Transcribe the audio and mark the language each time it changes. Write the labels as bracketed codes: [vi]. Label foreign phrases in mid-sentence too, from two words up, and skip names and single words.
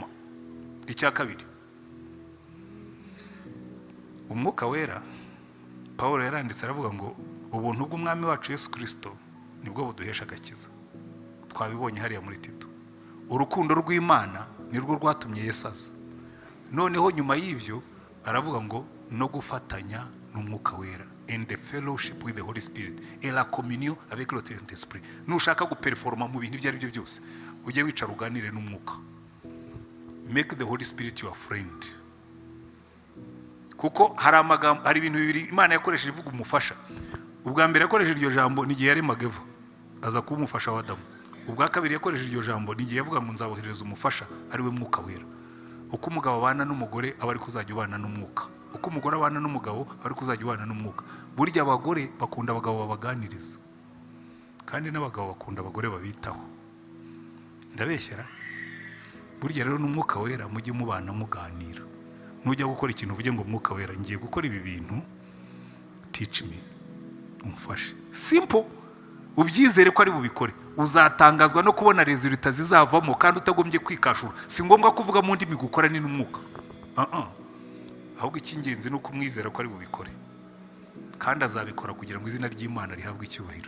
[rw] Icya kabiri, umwuka wera, Paulo yaranditse aravuga ngo ubuntu bw'umwami wacu Yesu Kristo nibwo buduhesha agakiza. Twabibonye hariya muri Tito. Urukundo rw'Imana nirwo rwatumye Yesu aza. Noneho nyuma y'ivyo aravuga ngo no gufatanya n'umwuka wera, [en] in the fellowship with the Holy Spirit [fr] et la communion avec le Saint-Esprit. [rw] Nushaka guperforma mu bintu ibyo ari byo byose, ujye wicara uganire n'umwuka. [en] Make the Holy Spirit your friend. [rw] Kuko hari ibintu bibiri Imana yakoresheje ivuga umufasha. Ubwa mbere yakoresheje iryo jambo ni gihe yari Mageva, aza kuba umufasha wa Adamu. Ubwa kabiri yakoresheje iryo jambo ni gihe yavuga ngo nzaboherereza umufasha ari we mwuka wera. Uko umugabo abana n'umugore aba ari kuzajya ubana n'umwuka. Uko umugore abana n'umugabo aba ari kuzajya ubana n'umwuka. Burya abagore bakunda abagabo babaganiriza, kandi n'abagabo bakunda abagore babitaho. Ndabeshyera? Burya rero n'umwuka wera mujye mubana muganira. Nujya gukora ikintu uvuge ngo umwuka wera ngiye gukora ibi bintu, [en] teach me, [rw] umfashe. Simple. Ubyizere ko ari bubikore. Uzatangazwa no kubona resulta zizavamo kandi utagombye kwikashura. Si ngombwa kuvuga mu ndimi gukora ni n'umwuka. Ahubwo icy'ingenzi nuko umwizera ko ari bubikore. Kandi azabikora kugira ngo izina ry'Imana rihabwe icyubahiro.